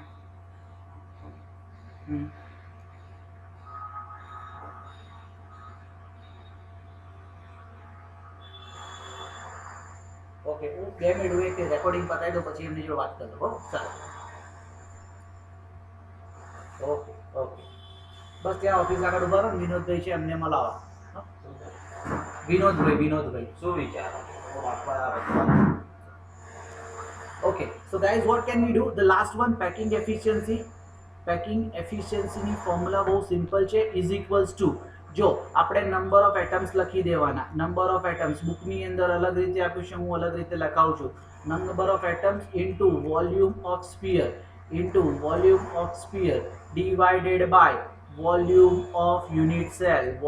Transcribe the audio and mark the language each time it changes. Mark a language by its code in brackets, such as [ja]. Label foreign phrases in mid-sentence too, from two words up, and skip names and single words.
[gu] ઓકે, હું 2 મિનિટ વેઇટ કે રેકોર્ડિંગ પતાવી દો, પછી એમની જોડે વાત કરો. હો, ચાલો. ઓકે, બસ ત્યાં ઓફિસ આગળ ઉભા રહો, વિનોદભાઈ છે, એમને મળાવા. વિનોદભાઈ શું વિચારો? [en] Okay, so guys, what can we do? The last one, packing efficiency. Packing efficiency [gu] ની ફોર્મ્યુલા બહુ સિમ્પલ છે, [en] is equals to, [gu] જો આપણે [en] number of atoms [gu] લખી દેવાના. [en] number of atoms [gu] બુકની અંદર અલગ રીતે આપ્યું છે, હું અલગ રીતે લખાવું છું. [en] number of atoms into volume of sphere divided by volume of unit cell.